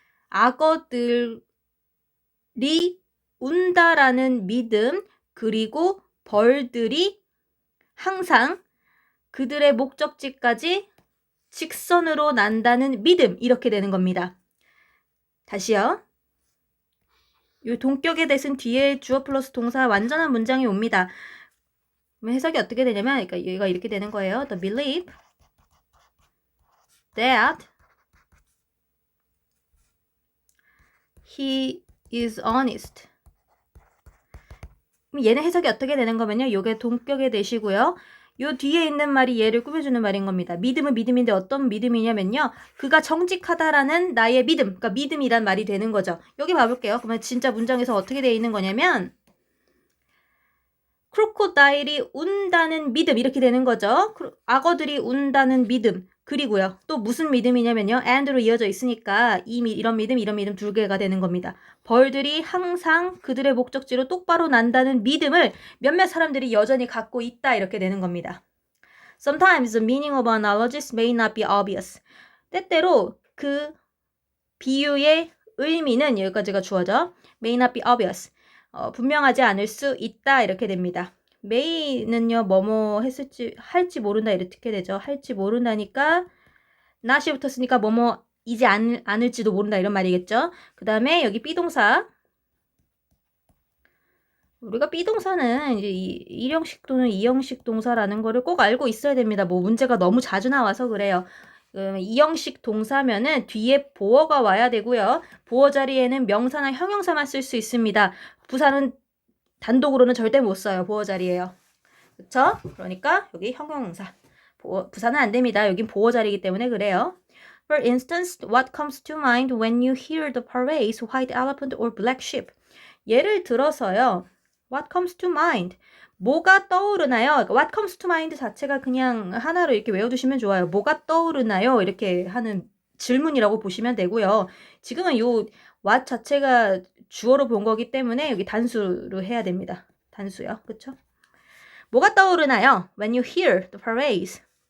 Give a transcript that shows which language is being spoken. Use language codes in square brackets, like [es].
[ko] 악어들이 운다라는 믿음, 그리고 벌들이 항상 그들의 목적지까지 직선으로 난다는 믿음, 이렇게 되는 겁니다. 다시요. 이 동격의 대신 뒤에 주어 플러스 동사 완전한 문장이 옵니다. 그럼 해석이 어떻게 되냐면, 그러니까 얘가 이렇게 되는 거예요. [en] The belief that he is honest. [ko] 그럼 얘는 해석이 어떻게 되는 거면요. 요게 동격의 대시고요. 요 뒤에 있는 말이 얘를 꾸며주는 말인 겁니다. 믿음은 믿음인데 어떤 믿음이냐면요. 그가 정직하다라는 나의 믿음. 그러니까 믿음이란 말이 되는 거죠. 여기 봐볼게요. 그러면 진짜 문장에서 어떻게 되어 있는 거냐면 크로코다일이 운다는 믿음 이렇게 되는 거죠. 악어들이 운다는 믿음. 그리고요. 또 무슨 믿음이냐면요. and로 이어져 있으니까 이런 믿음 두 개가 되는 겁니다. 벌들이 항상 그들의 목적지로 똑바로 난다는 믿음을 몇몇 사람들이 여전히 갖고 있다 이렇게 되는 겁니다. [en] Sometimes the meaning of analogies may not be obvious. [ko] 때때로 그 비유의 의미는 여기까지가 주어져. [en] May not be obvious. [ko] 분명하지 않을 수 있다 이렇게 됩니다. may는요 뭐뭐 했을지 할지 모른다 이렇게 되죠. 할지 모른다니까 not이 붙었으니까 뭐뭐이지 않을지도 모른다 이런 말이겠죠. 그 다음에 여기 비동사. 우리가 비동사는 이제 일형식 또는 이형식 동사라는 거를 꼭 알고 있어야 됩니다. 뭐 문제가 너무 자주 나와서 그래요. 이형식 동사면은 뒤에 보어가 와야 되고요. 보어 자리에는 명사나 형용사만 쓸 수 있습니다. 부사는 단독으로는 절대 못 써요. 보어 자리에요. 그쵸? 그러니까 여기 형용사. 부사는 안 됩니다. 여긴 보어 자리이기 때문에 그래요. [en] For instance, what comes to mind when you hear the parades, white elephant or black sheep? [ko] 예를 들어서요. [en] What comes to mind? [ko] 뭐가 떠오르나요? [en] What comes to mind [ko] 자체가 그냥 하나로 이렇게 외워두시면 좋아요. 뭐가 떠오르나요? 이렇게 하는 질문이라고 보시면 되고요. 지금은 요 what 자체가 주어로 본 거기 때문에 여기 단수로 해야 됩니다. 단수요. 그쵸? 뭐가 떠오르나요? [en] When you hear the parades.